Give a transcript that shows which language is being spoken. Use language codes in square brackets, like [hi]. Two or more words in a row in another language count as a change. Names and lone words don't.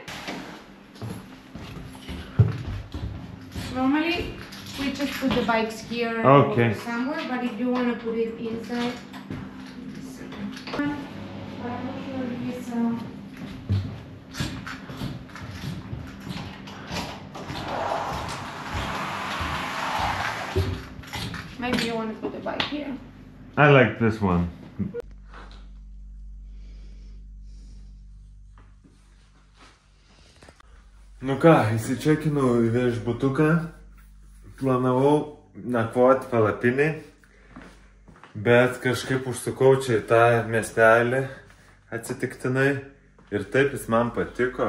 [en] Normally, we just put the bikes here or somewhere, but if you want to put it inside, I'm not sure if it's maybe you want to put the bike here. I like this one. [lt] Nu ką, įsičekinau į viešbutuką. planavau nakvoti palapiniai, bet kažkaip užsukau čia į tą miestelį atsitiktinai ir taip jis man patiko.